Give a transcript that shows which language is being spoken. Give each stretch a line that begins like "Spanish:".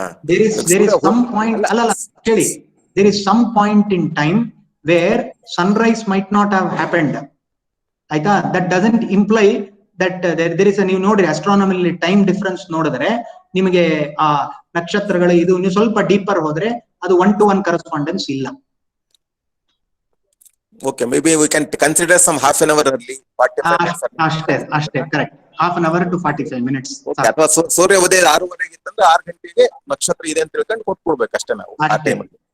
English: there is some point,
Kannada: ಅಲ್ಲ ಕೇಳಿ,
English: There is some point in time where sunrise might not have happened.
Kannada: ಆಯ್ತಾ?
English: that doesn't imply that there is
Kannada: ನೀವು ನೋಡ್ರಿ
English: astronomically time difference
Kannada: ನೋಡಿದ್ರೆ ನಿಮಗೆ ಆ ನಕ್ಷತ್ರಗಳು ಇದು ನೀವು ಸ್ವಲ್ಪ ಡೀಪರ್ ಹೋದ್ರೆ ಅದು
English: 1-to-1 correspondence
Kannada: ಇಲ್ಲ.
English: Okay, maybe we can consider some half an hour early, 45 minutes.
Kannada: ಅಷ್ಟೇ
English: Correct. half an hour to 45 minutes.
Kannada: ಅಥವಾ ಸೂರ್ಯ ಉದಯ 6:30 ಇತ್ತಂದ್ರೆ 6 ಗಂಟೆಗೆ ನಕ್ಷತ್ರ ಇದೆ ಅಂತ ತಿಳ್ಕೊಂಡು ಕೊಟ್ಬಿಡ್ಬೇಕು ಅಷ್ಟೇ ನಾವು ಆ ಟೈಮ್ ಅಲ್ಲಿ.